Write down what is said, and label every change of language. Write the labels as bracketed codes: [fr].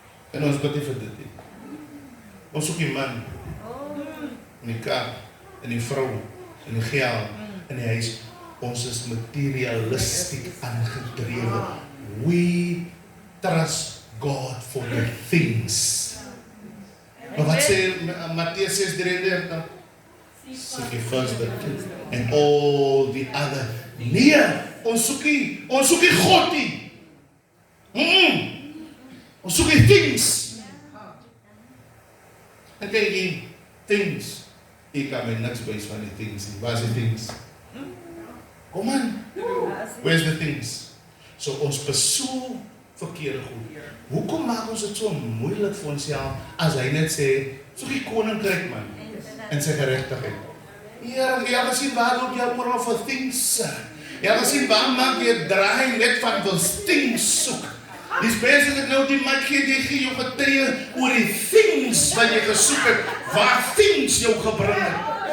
[af] En ons bid nie vir dit nie. Ons soek die man, en die kar, en die vrou, en die geld, en die huis. Ons is materialistiek aangedrewe. [en] We trust God for the things. [af] Maar wat sê Mattheus 6:33? [en] Seek ye first the kingdom and all the other. [af] Nee, ons soek nie God nie. Ons soek die things. En kyk hier, things. Ek kan my niks wys van die things nie. Waar is die things? Kom aan. [en] Where's the things? [af] So ons besoek verkeerde goed. Hoekom maak ons dit so moeilik vir onsself as hy net sê, soek die koninkryk man en sy geregtigheid. Jy het gesien waar loop jy oral vir things. Jy het gesien waar maak jy draai net van wil things soek. Die mense wat nou die maak gee jou getuie oor die things wat jy gesoek het, waar things jou gebring het.